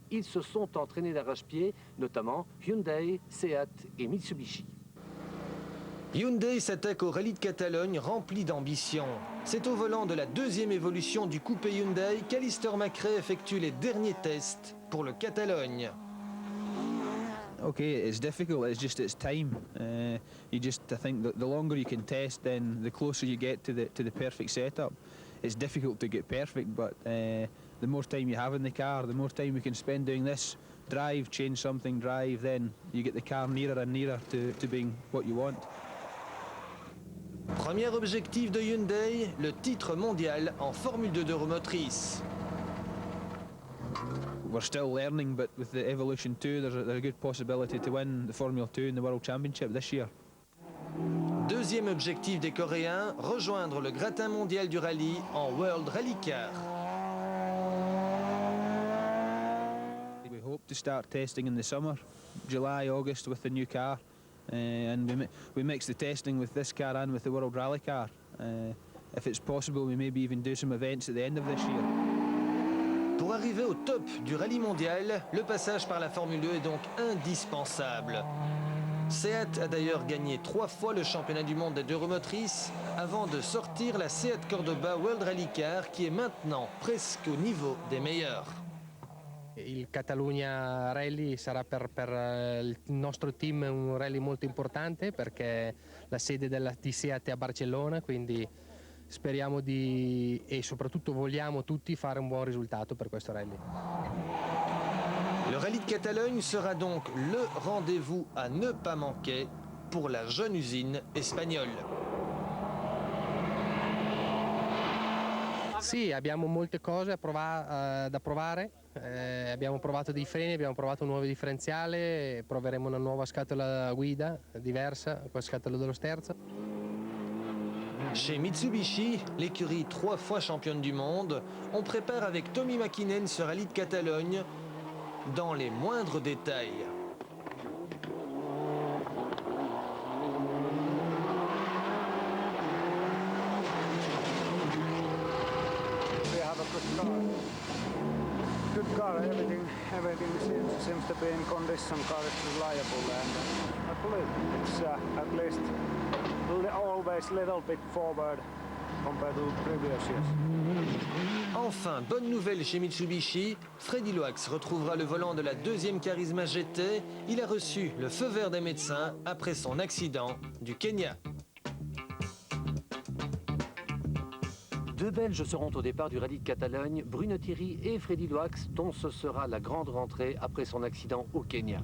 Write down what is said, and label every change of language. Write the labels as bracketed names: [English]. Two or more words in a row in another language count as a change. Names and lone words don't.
[French] Ils se sont entraînés d'arrache-pied, notamment Hyundai, Seat et Mitsubishi. Hyundai s'attaque au rallye de Catalogne rempli d'ambition. C'est au volant de la deuxième évolution du coupé Hyundai qu'Alister McRae effectue les derniers tests pour le Catalogne. [English] Okay, it's difficult. It's time. I think that the longer you can test, then the closer you get to the perfect setup. It's difficult to get perfect, but the more time you have in the car, the more time you can spend doing this. Drive, change something, drive. Then you get the car nearer and nearer to being what you want. [French] Premier objectif de Hyundai, le titre mondial en Formule 2 d'euromotrice. [English] We're still learning, but with the Evolution 2, there's a good possibility to win the Formula 2 and the World Championship this year. [French] Deuxième objectif des Coréens, rejoindre le gratin mondial du rallye en World Rally Car. [English] We hope to start testing in the summer, July, August, with the new car. And we mix the testing with this car and with the World Rally Car. If it's possible, we maybe even do some events at the end of this year. [French] Pour arriver au top du rallye mondial, le passage par la Formule 2 est donc indispensable. Seat a d'ailleurs gagné 3 fois le championnat du monde des d'euromotrice avant de sortir la Seat Cordoba World Rally Car qui est maintenant presque au niveau des meilleurs. [Italian] Il Catalunya Rally sarà per il nostro team un rally molto importante perché la sede di Seat è a Barcellona, quindi speriamo e soprattutto vogliamo tutti fare un buon risultato per questo rally. [French] Le rallye de Catalogne sera donc le rendez-vous à ne pas manquer pour la jeune usine espagnole. [Italian] Sì, abbiamo molte cose da provare. Abbiamo provato dei freni, abbiamo provato un nuovo differenziale, proveremo una nuova scatola guida diversa, con la scatola dello sterzo. [French] Chez Mitsubishi, l'écurie 3 fois championne du monde, on prépare avec Tommy Mäkinen ce rallye de Catalogne dans les moindres détails. [English] Good car, everything seems to be in condition. Car is reliable, and I believe it's at least always a little bit forward compared to previous years. [French] Enfin, bonne nouvelle chez Mitsubishi, Freddy Loax retrouvera le volant de la deuxième Charisma GT. Il a reçu le feu vert des médecins après son accident du Kenya. Deux Belges seront au départ du rallye de Catalogne, Bruno Thierry et Freddy Loax, dont ce sera la grande rentrée après son accident au Kenya.